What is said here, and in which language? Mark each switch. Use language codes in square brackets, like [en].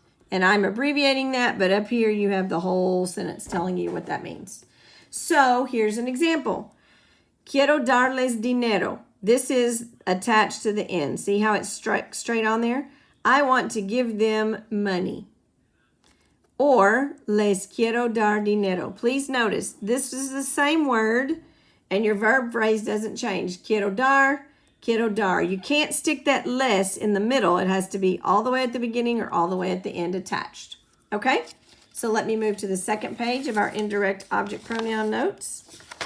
[en] And I'm abbreviating that, but up here you have the whole sentence telling you what that means. So here's an example. [es] Quiero darles dinero. [en] This is attached to the end. See how it's straight on there? I want to give them money. [es] Or les quiero dar dinero. [en] Please notice this is the same word and your verb phrase doesn't change. [es] Quiero dar, quiero dar. [en] You can't stick that les in the middle. It has to be all the way at the beginning or all the way at the end attached. Okay? So let me move to the second page of our indirect object pronoun notes.